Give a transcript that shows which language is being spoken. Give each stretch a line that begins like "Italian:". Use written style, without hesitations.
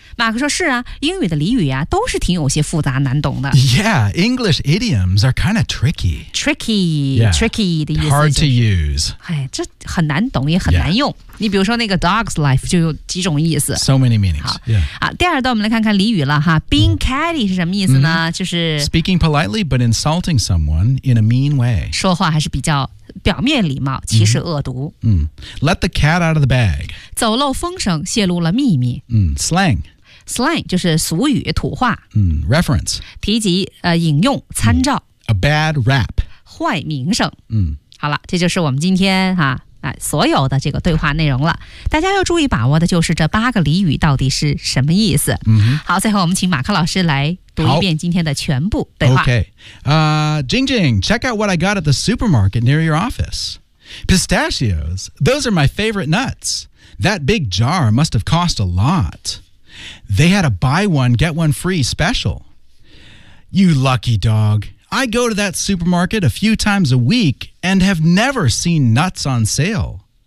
Chinese: 马克说是啊英语的俚语啊都是挺有些复杂难懂的。
English: Yeah, English idioms are kind of tricky. Tricky,、 yeah.
Chinese: tricky 的意思、就是。
English: Hard to use.
Chinese: 哎这很难懂也很难用。Yeah. 你比如说那个 dog's life 就有几种意思。
English: So many meanings.
Chinese: 好、
English: yeah.
Chinese: 啊、第二段我们来看看俚语了哈。 Being catty 是什么意思呢、就是。
English: Speaking politely, but insulting someone in a mean way.
Chinese: 说话还是比较。表面礼貌其实恶毒、
English: Let the cat out of the bag
Chinese: 走漏风声泄露了秘密、
English: Slang
Chinese: Slang 就是俗语土话、
English: Reference
Chinese: 提及、引用参照、
English: A bad rap
Chinese: 坏名声、嗯、好了这就是我们今天、所有的这个对话内容了大家要注意把握的就是这八个俚语到底是什么意思、好最后我们请马克老师来读一遍今天的全部对话
English: Okay. Jing Jing, check out what I got at the supermarket near your office. Pistachios, those are my favorite nuts. That big jar must have cost a lot. They had a buy one, get one free special. You lucky dog. I go to that supermarket a few times a week and have never seen nuts on sale.